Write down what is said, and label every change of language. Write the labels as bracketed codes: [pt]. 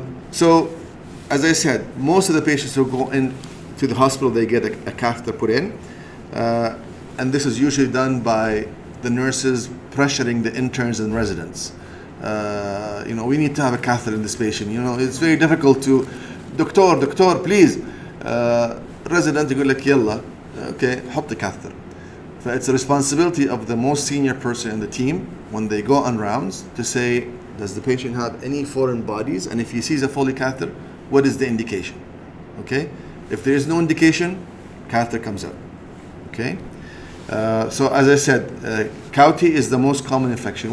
[en] So as I said, most of the patients who go in to the hospital, they get a catheter put in, and this is usually done by the nurses pressuring the interns and residents. We need to have a catheter in this patient. It's very difficult to, doctor, please. [ar] Resident يقول لك يلا, حط [en] the catheter. So it's the responsibility of the most senior person in the team when they go on rounds to say, Does the patient have any foreign bodies? And if he sees a Foley catheter, what is the indication? Okay? If there is no indication, catheter comes out. Okay? So as I said, cavity is the most common infection.